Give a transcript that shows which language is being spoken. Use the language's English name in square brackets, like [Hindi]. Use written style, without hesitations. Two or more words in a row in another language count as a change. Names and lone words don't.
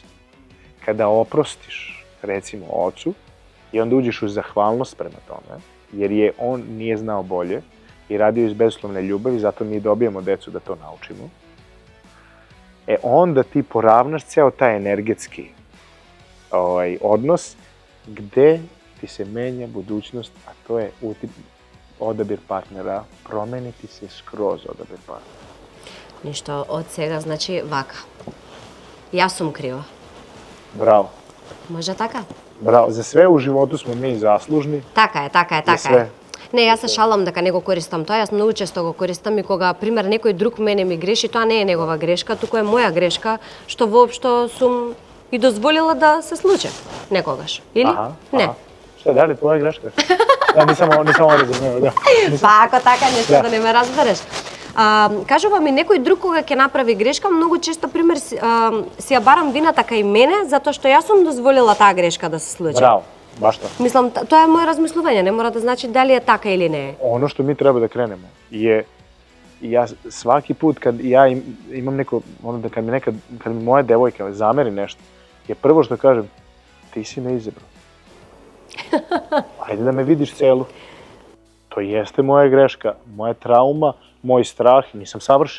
[Serbian] Kada oprostiš, recimo, ocu, i onda uđeš u zahvalnost prema tome, jer on nije znao bolje i radio iz bezuslovne ljubavi, zato mi dobijemo decu da to naučimo, onda ti poravnaš ceo taj energetski odnos gde ti se menja budućnost, a to je odabir partnera, promeniti se skroz odabir partnera. [Macedonian] Ништо од сега, значи вака. Јас сум крива. [Serbian] Bravo. [Macedonian] Може така? [Serbian] Bravo. Za sve u životu smo mi zaslužni. [Macedonian] Така е, така е, [Serbian] За [Macedonian] така е. [Serbian] sve. [Macedonian] Не, јас се шалам дека не го користам тоа, јас многу често го користам и кога, пример, некој друг мене ми греши, тоа не е негова грешка, туку е моја грешка, што воопшто сум и дозволила да се случи некогаш. Или? Aha. Не. [Serbian] Aha. Šta, da li tvoja greška? Da, nisam ovo razumeo, da. [Macedonian] Па ако така нешто да не ме разбереш. Кажува ми некој друг кога ќе направи грешка, многу често пример си ја барам вината кај мене затоа што јас сум дозволила таа грешка да се случи. [Serbian] Bravo, baš to. [Macedonian] Мислам, тоа е моje размислување, не мора да значи дали е така или не е. [Serbian] Ono što mi treba da krenemo je, ja svaki put kad ja imam neko, ono da kad mi moja devojka zameri nešto, je prvo što kažem, ti si me izabrao. Ajde da me vidiš celu. To jeste moja greška, moja trauma, moj strah, nisam savršen.